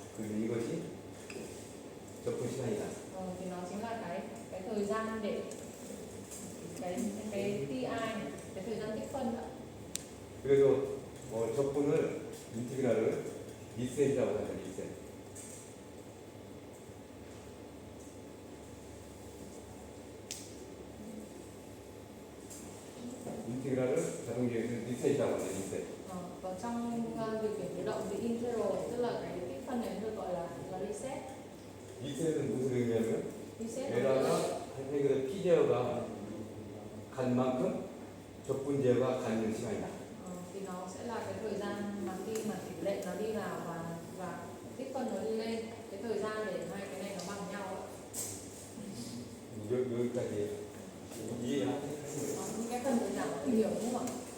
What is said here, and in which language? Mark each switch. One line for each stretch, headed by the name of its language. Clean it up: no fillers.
Korean: 그리고 이것이 적분 시간이다.
Vietnamese: Thì nó chính là cái thời gian để cái ti này, cái thời gian tích phân đó.
Korean: 그래서 적분을 인티그랄을 리셋이라고 하죠. 리셋. 인티그랄을 자동기에서는 리셋이라고 하죠. 리셋.
Vietnamese: Và trong điều khiển tự động thì integral tức là cái tích phân này được gọi là reset.
Korean: 리셋은 무슨 의미냐면
English: Reset
Korean: 에라가 P제어가 간 만큼 적분 제어가 가는 시간이다.
Vietnamese: thì nó sẽ là cái thời gian mà khi mà tỷ lệ nó đi vào và tích phân nó đi lên, cái thời gian để hai cái này nó bằng nhau ạ.
Korean: 여기까지 이해하세요?
Vietnamese: Những cái phần đơn giản thì hiểu đúng không ạ?